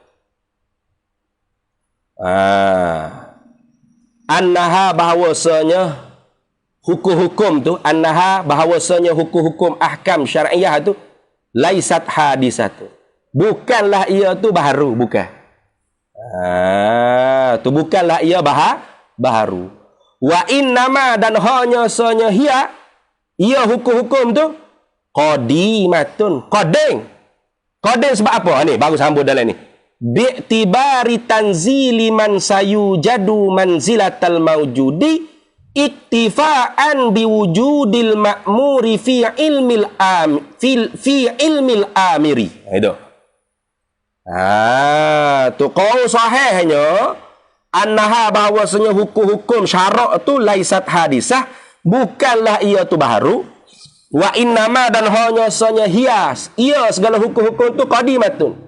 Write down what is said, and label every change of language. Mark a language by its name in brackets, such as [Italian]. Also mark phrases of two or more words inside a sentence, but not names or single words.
[Malay] Annaha, bahawasanya hukum-hukum tu, annaha, bahawasanya hukum-hukum [Arabic] أحكام شرعية [Malay] tu [Arabic] ليست حادثة, [Malay] bukanlah ia tu baharu, bukan. Tu bukanlah ia baharu. [Arabic] وإنما, [Malay] dan hanya sanya ia hukum-hukum tu qadimatun, qadim sebab apa ni? Baru sambung dalam ni. [Arabic] باعتبار تنزيل من سيوجد منزلة الموجود اكتفاء بوجود المأمور في علم الآمر. [Malay] Itu. Tu qaul sahihnya annaha, bahawasanya hukum-hukum syarak tu [Arabic] ليست حادثة, [Malay] bukanlah ia tu baharu. [Arabic] وإنما [Malay] dan hanya sanya hias. Ia segala hukum-hukum tu qadimatun.